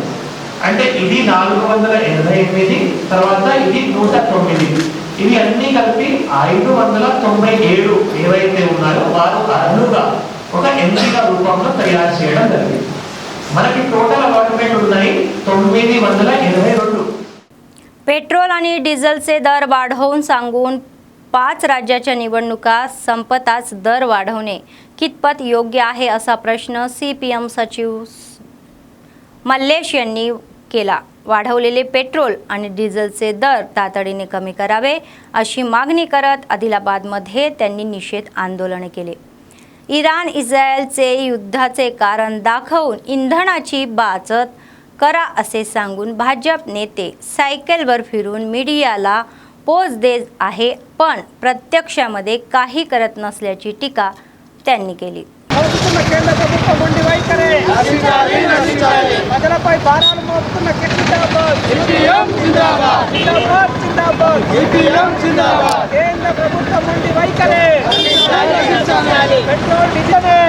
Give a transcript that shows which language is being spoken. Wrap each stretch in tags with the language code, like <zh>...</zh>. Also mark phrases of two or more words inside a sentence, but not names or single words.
<te>అంటే ఇది 488, తర్వాత ఇది 109, ఇవి అన్ని కలిపి 597 ఏవైతే ఉన్నాయో వారు అర్హులుగా ఒక ఎంపిక రూపంలో తయారు చేయడం జరిగింది. మనకి</te> <en>total allotment</en> <te>ఉన్నాయి 982.</te> <mr>पेट्रोल आणि डिझेलचे दर वाढवून सांगून 5 राज्याच्या निवडणुका संपताच दर वाढवणे कितपत योग्य आहे असा प्रश्न CPM सचिव मल्लेश यांनी केला. वाढवलेले पेट्रोल आणि डिझेलचे दर तातडीने कमी करावे अशी मागणी करत आदिलाबादमध्ये त्यांनी निषेध आंदोलन केले. इराण इस्रायलचे युद्धाचे कारण दाखवून इंधनाची बचत करा असे सांगून भाजप नेते सायकलवर फिरून मीडियाला पोच देत आहे, पण प्रत्यक्षामध्ये काही करत नसल्याची टीका त्यांनी केली.</mr> <te>కేంద్ర ప్రభుత్వం ఉండి వైఖరే ప్రజలపై భారాలు మోపుతున్న జిందాబాద్ జిందాబాద్ జిందాబాద్ కేంద్ర ప్రభుత్వం ఉండి వైఖరే పెట్రోల్ డీజిల్</te>